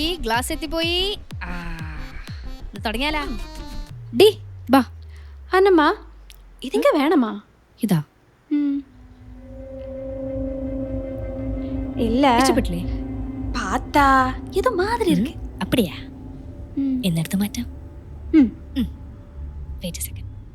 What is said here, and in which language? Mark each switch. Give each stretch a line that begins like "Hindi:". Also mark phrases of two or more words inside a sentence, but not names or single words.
Malayalam: ഗ്ലാസ് എത്തിപ്പോയി. തുടങ്ങിയാലാ? ഡി ബാ. അന്നമ്മ ഇതിങ്ക വേണമാ? ഇതാ
Tamil: இல்ல
Malayalam: ഇഷ്ടപ്പെട്ടില്ലേ?
Tamil: பார்த்தா ஏதோ மாதிரி இருக்கு. அப்படியா?
Malayalam: എന്നെടുത്ത് മാറ്റാം.
English: wait a second.